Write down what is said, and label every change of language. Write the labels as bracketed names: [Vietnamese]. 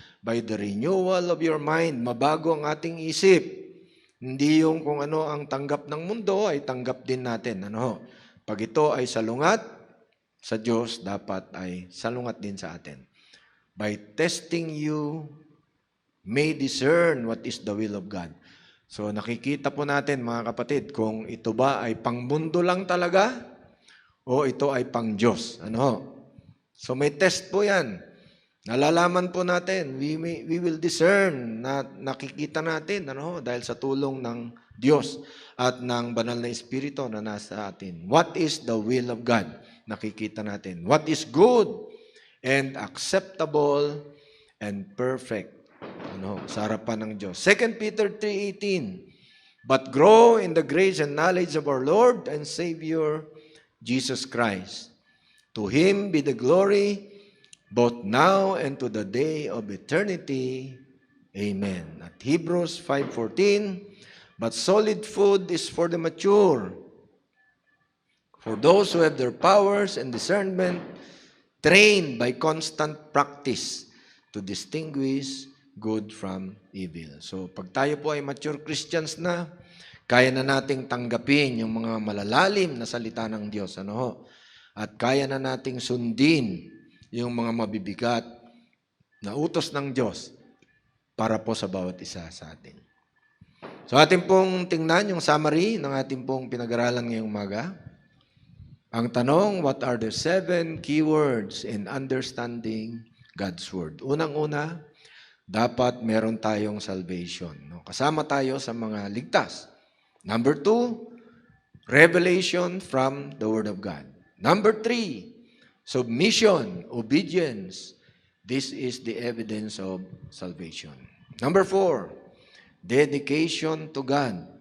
[English] By the renewal of your mind. [Filipino] Mabago ang ating isip. Hindi yung kung ano ang tanggap ng mundo ay tanggap din natin. Pag ito ay salungat sa Diyos, dapat ay salungat din sa atin. [English] By testing you may discern what is the will of God. [Filipino] So nakikita po natin mga kapatid kung ito ba ay pangmundo lang talaga o ito ay pang Diyos. So may test po yan. Nalalaman po natin, [English] we will discern [Filipino] na nakikita natin dahil sa tulong ng Diyos at ng banal na Espiritu na nasa atin. [English] What is the will of God? [Filipino] Nakikita natin. [English] What is good and acceptable and perfect [Filipino] sa harapan ng Diyos. [English] 2 Peter 3:18, but grow in the grace and knowledge of our Lord and Savior, Jesus Christ. To Him be the glory, both now and to the day of eternity. Amen. At Hebrews 5:14, but solid food is for the mature, for those who have their powers and discernment trained by constant practice to distinguish good from evil. [Filipino] So, pag tayo po ay mature Christians na, kaya na nating tanggapin yung mga malalalim na salita ng Diyos. At kaya na nating sundin yung mga mabibigat na utos ng Diyos para po sa bawat isa sa atin. So, atin pong tingnan yung summary ng ating pong pinag-aralan ngayong umaga. Ang tanong, [English] what are the 7 keywords in understanding God's Word? [Filipino] Unang-una, dapat meron tayong salvation. Kasama tayo sa mga ligtas. [English] Number 2, revelation from the Word of God. Number 3, submission, obedience. This is the evidence of salvation. Number 4, dedication to God.